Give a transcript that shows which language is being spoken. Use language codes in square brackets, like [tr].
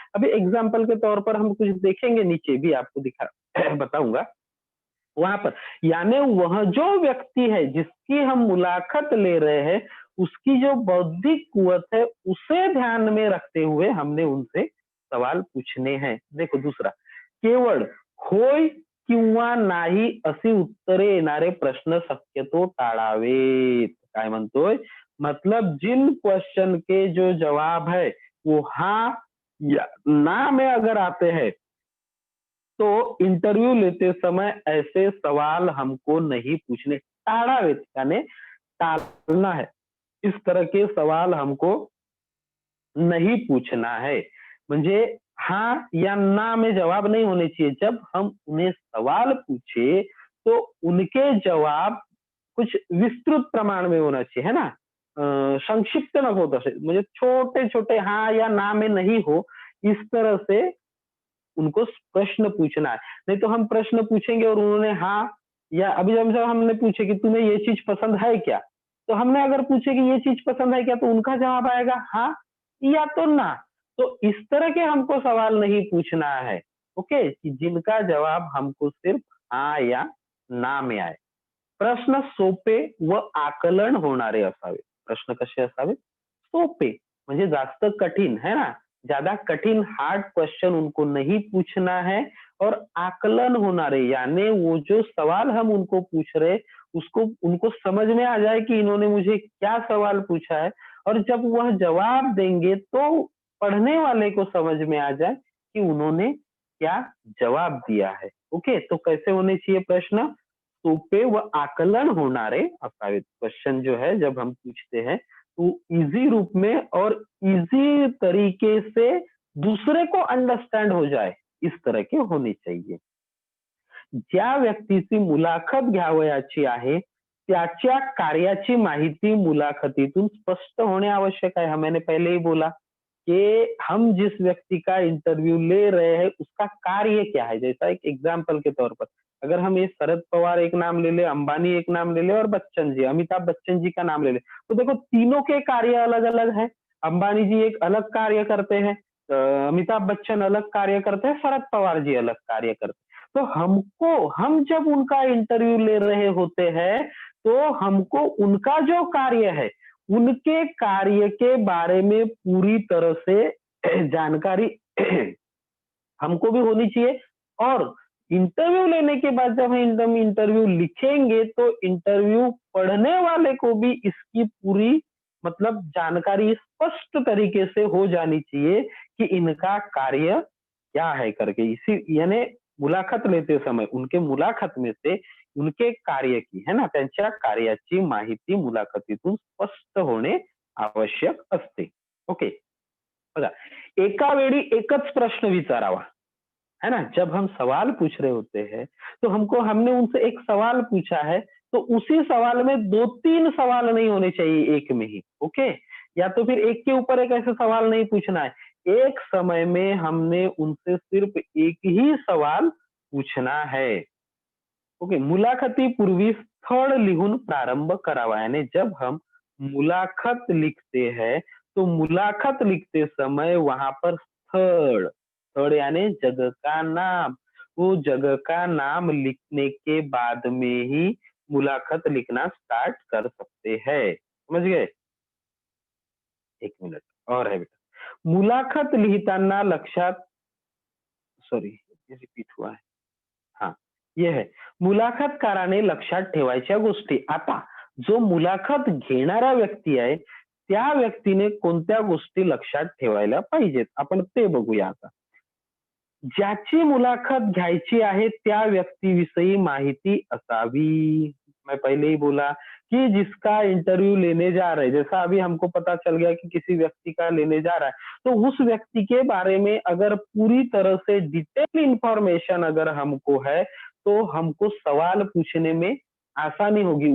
[hi] अभी एग्जाम्पल के तौर पर हम कुछ देखेंगे, नीचे भी आपको दिखा बताऊंगा वहां पर, यानी वह जो व्यक्ति है जिसकी हम मुलाकात ले रहे हैं, उसकी जो बौद्धिक कुवत है उसे ध्यान में रखते हुए हमने उनसे सवाल पूछने हैं. [mr] देखो दूसरा, केवळ होय किंवा नाही अशी उत्तरे येणारे प्रश्न शक्यतो टाळावेत. काय म्हणतोय, [hi] मतलब जिन क्वेश्चन के जो जवाब है वो हाँ या ना में अगर आते हैं, तो इंटरव्यू लेते समय ऐसे सवाल हमको नहीं पूछने. टाळावेत यानी टालना है. इस तरह के सवाल हमको नहीं पूछना है. म्हणजे हाँ या ना में जवाब नहीं होने चाहिए. जब हम उन्हें सवाल पूछे तो उनके जवाब कुछ विस्तृत प्रमाण में होना चाहिए, है ना. संक्षिप्त न हो, [mr] तसे म्हणजे [hi] छोटे छोटे हाँ या ना में नहीं हो, इस तरह से उनको प्रश्न पूछना है. नहीं तो हम प्रश्न पूछेंगे और उन्होंने हाँ या अभी जब हमने पूछे कि तुम्हें ये चीज पसंद है क्या, तो हमने अगर पूछे कि ये चीज पसंद है क्या, तो उनका जवाब आएगा हाँ या तो ना. तो इस तरह के हमको सवाल नहीं पूछना है. ओके, कि जिनका जवाब हमको सिर्फ हाँ या ना में आए. [mr] प्रश्न सोपे व आकलन होणारे असावे. प्रश्न कसे असावे? सोपे म्हणजे जास्त कठीण [hi] है ना, ज्यादा कठिन हार्ड क्वेश्चन उनको नहीं पूछना है. और आकलन होणारे यानी वो जो सवाल हम उनको पूछ रहे, उसको उनको समझ में आ जाए कि इन्होंने मुझे क्या सवाल पूछा है. और जब वह जवाब देंगे तो पढ़ने वाले को समझ में आ जाए कि उन्होंने क्या जवाब दिया है. ओके, तो कैसे होने चाहिए प्रश्न? [mr] सोपे व आकलन होणारे असावेत. [hi] क्वेश्चन जो है जब हम पूछते हैं तो इजी रूप में और इजी तरीके से दूसरे को अंडरस्टैंड हो जाए, इस तरह के होने चाहिए. [mr] ज्या व्यक्तीची मुलाखत घ्यावयाची आहे, त्याच्या कार्याची माहिती मुलाखतीतून स्पष्ट होणे आवश्यक है. [hi] मैंने पहले ही बोला कि हम जिस व्यक्ति का इंटरव्यू ले रहे हैं उसका कार्य क्या है. जैसा एक एग्जाम्पल के तौर पर अगर हम ये शरद पवार एक नाम ले ले, अंबानी एक नाम ले ले और बच्चन जी, अमिताभ बच्चन जी का नाम ले ले, तो देखो तीनों के कार्य अलग अलग है. अंबानी जी एक अलग कार्य करते हैं, अमिताभ बच्चन अलग कार्य करते हैं, शरद पवार जी अलग कार्य करते हैं. तो हम जब उनका इंटरव्यू ले रहे होते हैं, तो हमको उनका जो कार्य है, उनके कार्य के बारे में पूरी तरह से जानकारी हमको भी होनी चाहिए. और इंटरव्यू लेने के बाद जब हम इंटरव्यू लिखेंगे तो इंटरव्यू पढ़ने वाले को भी इसकी पूरी मतलब जानकारी स्पष्ट तरीके से हो जानी चाहिए कि इनका कार्य क्या है करके। इसी यानी मुलाखत लेते समय उनके मुलाखत में से उनके कार्य की है ना, [mr] त्यांच्या कार्याची माहिती मुलाखतीतून स्पष्ट होणे आवश्यक असते. [hi] ओके. [mr] बघा, एका वेळी एकच प्रश्न विचारावा, है ना? [hi] जब हम सवाल पूछ रहे होते हैं, तो हमने उनसे एक सवाल पूछा है, तो उसी सवाल में 2-3 सवाल नहीं होने चाहिए एक में ही, ओके? या तो फिर एक के ऊपर एक ऐसा सवाल नहीं पूछना है। एक समय में हमने उनसे सिर्फ एक ही सवाल पूछना है, ओके? [mr] मुलाखतीपूर्वी स्थळ लिहून प्रारंभ करावा, [hi] यानी जब हम मुलाखत लिखते हैं, तो मुलाखत लिखते समय वहां पर स्थळ स्थळ यानी जगह का नाम, वो जगह का नाम लिखने के बाद में ही मुलाखत लिखना स्टार्ट कर सकते हैं। समझ गए? एक मिनट और है बेटा। [mr] मुलाखत लिहिताना लक्षात [hi] सॉरी ये रिपीट हुआ है. हां, ये है. [mr] मुलाखतकाराने लक्षात ठेवायच्या गोष्टी. आता जो मुलाखत घेणारा व्यक्ती आहे, त्या व्यक्तीने कोणत्या गोष्टी लक्षात ठेवायला पाहिजेत, आपण ते बघूया आता. ज्याची मुलाखत घ्यायची आहे त्या व्यक्तीविषयी माहिती असावी. [hi] मैं पहले ही बोला कि जिसका इंटरव्यू लेने जा रहे हैं, जैसा अभी हमको पता चल गया कि किसी व्यक्ति का लेने जा रहा है, तो उस व्यक्ति के बारे में अगर पूरी तरह से डिटेल इंफॉर्मेशन अगर हमको है, तो हमको सवाल पूछने में आसानी होगी।